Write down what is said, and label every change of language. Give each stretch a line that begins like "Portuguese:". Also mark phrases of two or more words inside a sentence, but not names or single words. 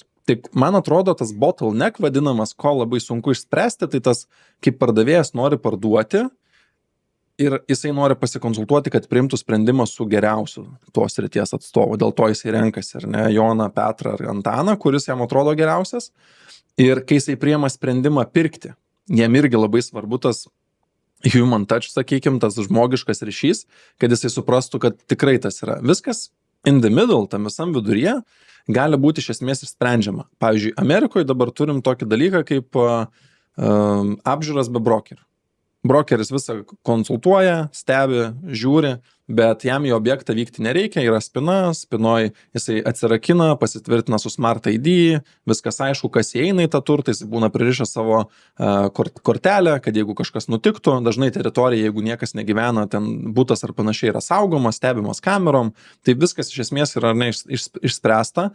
Lithuanian: Tik man atrodo, tas bottleneck vadinamas, ko labai sunku išspręsti, tai tas, kaip pardavėjas nori parduoti ir jisai nori pasikonsultuoti, kad priimtų sprendimą su geriausiu tos srities atstovu. Dėl to jisai renkasi, ar ne, Joną, Petrą ar Antaną, kuris jam atrodo geriausias. Ir kai jisai priima sprendimą pirkti, jam irgi labai svarbu tas
English: human touch,
Lithuanian: sakykime, tas žmogiškas ryšys, kad jisai suprastų, kad tikrai tas yra.
English: Viskas in the middle,
Lithuanian: tam visam viduryje, gali būti iš esmės išsprendžiama. Pavyzdžiui, Amerikoje dabar turim tokį dalyką kaip apžiūras be brokerių. Brokeris visą konsultuoja, stebi, žiūri, bet jam į objektą vykti nereikia, yra spina, spinoj jisai atsirakina, pasitvirtina su Smart ID, viskas aišku, kas įeina į tą turtą, jis būna pririšęs savo kortelę, kad jeigu kažkas nutiktų, dažnai teritorija, jeigu niekas negyvena, ten butas ar panašiai yra saugomas, stebimas kamerom, tai viskas iš esmės yra išspręsta.